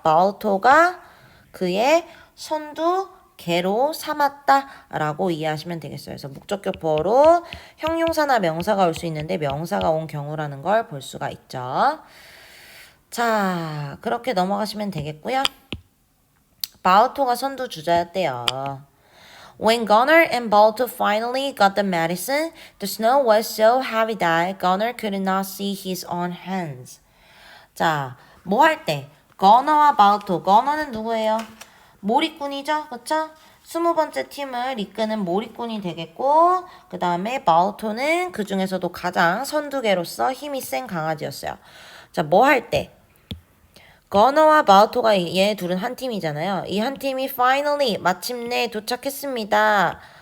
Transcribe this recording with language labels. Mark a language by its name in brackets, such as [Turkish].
[Korean] 마우토가 그의 선두 개로 삼았다라고 이해하시면 되겠어요. 그래서 목적격 보어로 형용사나 명사가 올 수 있는데 명사가 온 경우라는 걸 볼 수가 있죠. 자, 그렇게 넘어가시면 되겠고요. 바우토가 선두 주자였대요. [English] When Gunnar and Balto finally got the medicine, the snow was so heavy that Gunnar could not see his own hands. [Korean] 자, 뭐 할 때? Gunnar와 Balto. Gunnar는 누구예요? 몰이꾼이죠? 그쵸? 20번째 팀을 이끄는 몰이꾼이 되겠고 그 다음에 Balto는 그 중에서도 가장 선두개로서 힘이 센 강아지였어요. 자, 뭐 할 때? 거너와 바우토가 얘 둘은 한 팀이잖아요. 이 한 팀이 finally 마침내 도착했습니다.